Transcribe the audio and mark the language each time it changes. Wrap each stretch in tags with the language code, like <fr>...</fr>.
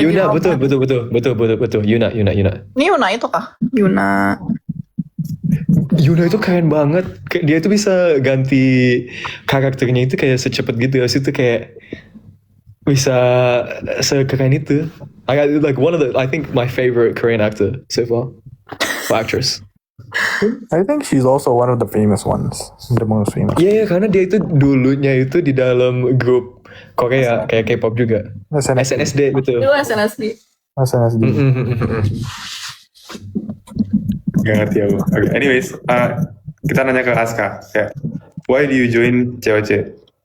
<en>Yuna, God.</en> <id>betul. Yuna. Ini Yuna itu kah? Yuna. Yuna itu keren banget. Dia itu bisa ganti karakternya itu kayak secepat gitu. Maksudnya itu kayak bisa sekeren itu.</id> <en>Like one of the, I think my favorite Korean actor so far, or actress. I think she's also one of the famous ones. The most famous.</en> <id>Iya, karena dia itu dulunya itu di dalam grup Korea kayak K-pop juga. SNSD betul. Itu SNSD. SNSD. Gak ngerti aku.</id> <en>Okay. Anyways,</en> <id>kita nanya ke Aska.</id> <en>Kayak, why do you join COC?</en>